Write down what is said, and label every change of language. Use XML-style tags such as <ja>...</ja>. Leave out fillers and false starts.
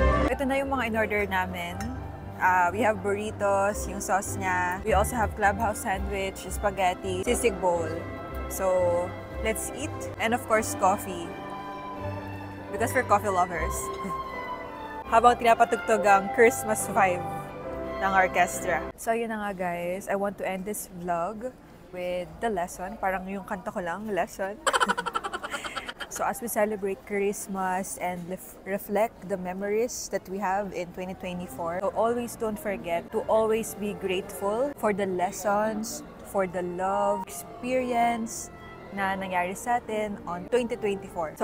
<tl>Ito na yung mga in-order namin.</tl> <en>We have burritos,</en> <tl>yung sauce niya.</tl> <en>We also have clubhouse sandwich, spaghetti, sisig bowl. So, let's eat. And of course, coffee. Because we're coffee lovers.</en> <tl>Habang tinapatugtog ang Christmas vibe ng orchestra. So, yun na nga guys.</tl> <en>I want to end this vlog with the lesson.</en> <tl>Parang yung kanta ko lang,</tl> <en>lesson. So, as we celebrate Christmas and reflect the memories that we have in 2024, so always don't forget to always be grateful for the lessons, for the love, experience</en> <tl>na nangyari sa atin</tl> <en>on 2024.</en>